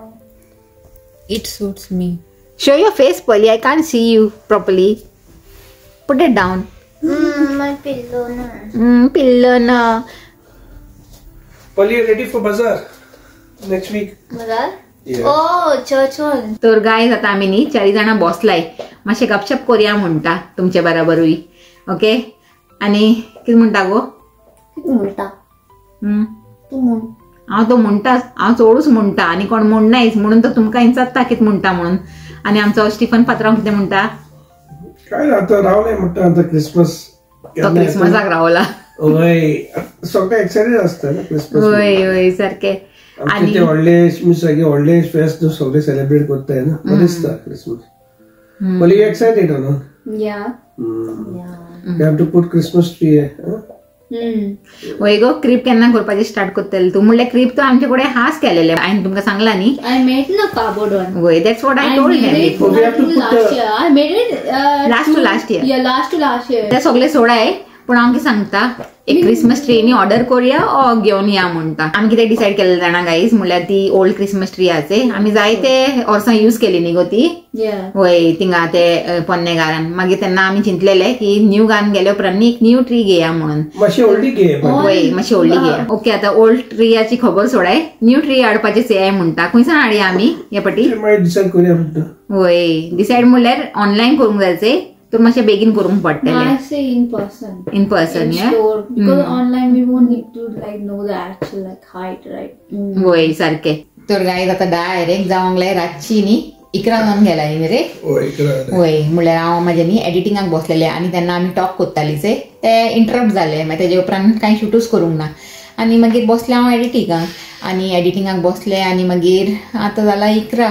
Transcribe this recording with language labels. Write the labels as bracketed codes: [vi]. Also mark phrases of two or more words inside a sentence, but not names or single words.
[en] It suits me. Show your face, Polly. I can't see you properly. Put it down. My pillow, no. Pillow na. Polly, ready for bazaar next week? Bazaar? Yeah. Oh, church hall. [kok] तर गायज आता आम्ही नी 4 जण बसलाय मातशे गपशप करूया म्हणटा तुमचे बरोबरूय. ओके. आणि कितें म्हणटा गो? म्हणटा. तू म्हण. हांव तो म्हणटाच. हांव चोडूच म्हणटा आणि कोण म्हणनायच म्हणून तर तुमकां विचारता कितें म्हणटा म्हणून. आणि आमचो स्टीफन पात्रांव कितें म्हणटा? काय आता रावले म्हणटा आता क्रिसमस. तो क्रिसमसाक रावला. होय. सगळे एक्साइटेड असतात ना क्रिसमस. होय सारखे. आणि ते व्हडले सगळे व्हडले फेस्ट सगळे सेलिब्रेट करताय ना बरें दिसता क्रिसमस. [en] Well, you excited or not? Yeah. You have to put Christmas tree. [kok] वय गो क्रीप केन्ना करपाची स्टार्ट करतले तू? म्हणले क्रीप तो आमचे कडेन हाच केलेले हांवें तुमकां सांगला न्ही. [en] I made in a cardboard one. वय that's what I told them before. We have to put last year. I made it Last to last year. Yeah, last to last year. [kok] ते सगळे सोडाय पण हांव कितें सांगता एक क्रिसमस ट्री नी ऑर्डर करूया ओ घेवन या म्हणटा. आमी कितें डिसायड केलें जाणा गाईज म्हणल्यार ती [en] old Christmas tree [kok] आसे आमी जाय ते वर्सां यूज केली न्ही गो ती. Yeah. वय थिंगा ते पोन्नेगारान मागीर तेन्ना आमी चिंतलेले की न्यू गान गेले उपरांत एक [en] new tree [kok] घेया म्हणून. मातशी व्हडली घे. वय मातशी व्हडली घेया. ओके. आता ओल्ड ट्रीयाची खबर सोडाय [en] new tree [kok] हाडपाची सेय म्हणटा. खंयसान हाडया आमी हे पटी? डिसायड करूया म्हणटा. वय डिसायड म्हणल्यार ऑनलायन करूंक जायचे तर मातशें बेगीन करूंक पडटलें. [en] I say in person. In person, yeah. Store. Because online we won't need to like know the actual like height, right? [kok] वय सारखे. तर गायज आता डायरेक्ट जावंक लाय रातची न्ही 11 जावन गेला रे. वय म्हणल्यार हांव म्हाजे न्ही एडिटिंगाक बसलेले आनी तेन्ना आमी टॉक करतालीचे ते इंटरप्ट जाले मागीर तेजे उपरांत कांय शूटूच करूंक ना. आनी मागीर बसलें हांव एडिटिंगाक बसलें आनी मागीर आतां जाला 11.